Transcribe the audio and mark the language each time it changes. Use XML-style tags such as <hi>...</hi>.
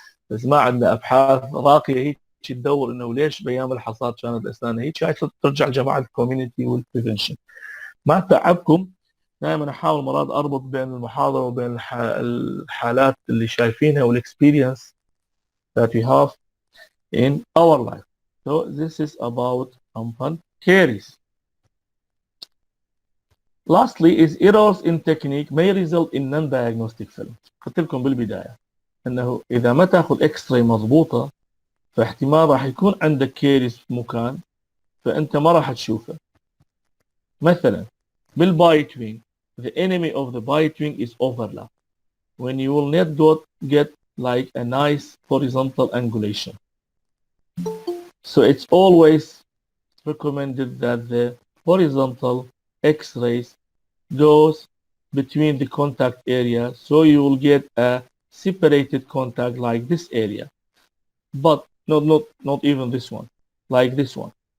<ar>بس ما عندنا ابحاث راقيه هيك تدور انه ليش بايام الحصاد كانت اسناننا هيك. هاي ترجع جماعه الكوميونتي والبريفنشن. ما تعبكم، دائما احاول مرات اربط بين المحاضره وبين الحالات اللي شايفينها والاكسبيرينس</ar> <en>that we have in our life. So this is about rampant caries. Lastly is errors in technique may result in non-diagnostic failure.</en> <ar>قلت لكم بالبدايه انه اذا ما تاخذ اكس راي مضبوطه فاحتمال راح يكون عندك كيريس في مكان فانت ما راح تشوفه. مثلا بالبايت</ar> <en>wing, the enemy of the bite wing is overlap, when you will not get like a nice horizontal angulation. So it's always recommended that the horizontal x-rays goes between the contact area, so you will get a separated contact like this area, but not even this one, like this one.</en>